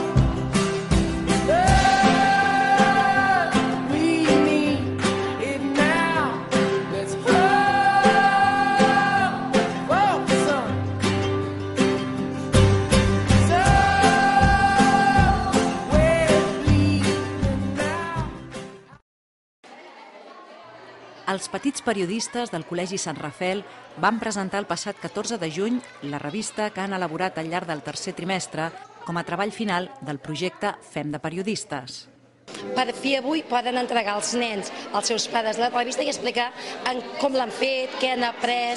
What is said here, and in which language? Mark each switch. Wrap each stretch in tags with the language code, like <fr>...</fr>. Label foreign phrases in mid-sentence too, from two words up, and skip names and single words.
<en>Love, we need it now. Let's focus on somewhere bleeding now.</en> <ca>Els petits periodistes del Col·legi Sant Rafel van presentar el passat 14 de juny la revista que han elaborat al llarg del tercer trimestre com a treball final del projecte Fem de Periodistes. Per fi avui poden entregar als nens, als seus pares, la revista i explicar com l'han fet, què han après.</ca>